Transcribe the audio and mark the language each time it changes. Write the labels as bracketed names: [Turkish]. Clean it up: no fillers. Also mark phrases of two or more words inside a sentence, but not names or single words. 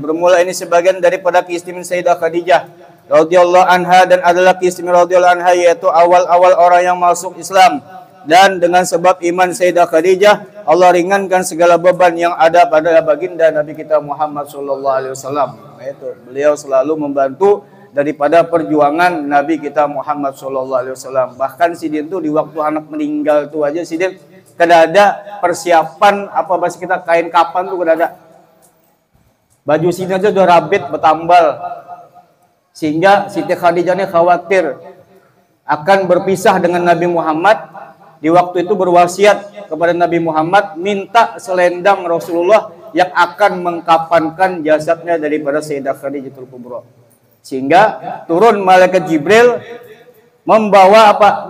[Indonesian] Bermula ini sebagian daripada keistimewaan Sayyidah Khadijah [Arabic] رضي الله عنها [Indonesian] dan adalah keistimewaan [Arabic] رضي الله عنها [Indonesian] yaitu awal-awal orang yang masuk Islam. Dan dengan sebab iman Sayyidah Khadijah Allah ringankan segala beban yang ada pada baginda Nabi kita Muhammad [Arabic] صلى الله عليه وسلم. [Indonesian] Itu beliau selalu membantu daripada perjuangan Nabi kita Muhammad [Arabic] صلى الله عليه وسلم. [Banjar] Bahkan Sidin tuh di waktu anak meninggal tuh aja Sidin kada ada persiapan apa bahasa kita kain kapan tuh kada ada. [Indonesian] Baju Siti aja udah rabit, bertambal. Sehingga Siti Khadijah ini khawatir akan berpisah dengan Nabi Muhammad. Di waktu itu berwasiat kepada Nabi Muhammad, minta selendang Rasulullah yang akan mengkafankan jasadnya daripada Sayyidah Khadijatul Kubra. Sehingga turun malaikat Jibril membawa apa?